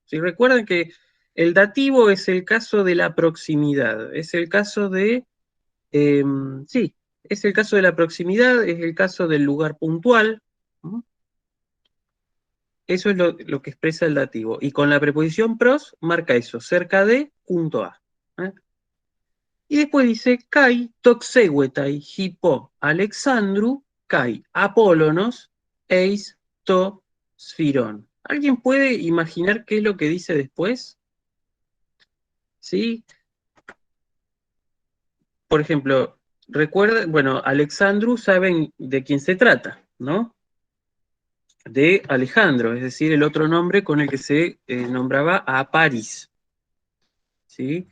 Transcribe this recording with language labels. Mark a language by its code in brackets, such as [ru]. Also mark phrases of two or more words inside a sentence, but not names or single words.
[es] Si recuerdan que el dativo es el caso de la proximidad, es el caso de, sí, es el caso de la proximidad, es el caso del lugar puntual, ¿no? Eso es lo que expresa el dativo. Y con la preposición pros marca eso, cerca de, junto a, ¿eh? Y después dice, [el] καὶ τοξεύεται ὑπὸ Ἀλεξάνδρου, καὶ Ἀπόλλωνος, εἰς τὸ σφυρόν. [es] ¿Alguien puede imaginar qué es lo que dice después? ¿Sí? Por ejemplo, recuerda, bueno, Alexandru saben de quién se trata, ¿no? De Alejandro, es decir, el otro nombre con el que se nombraba a París, ¿sí?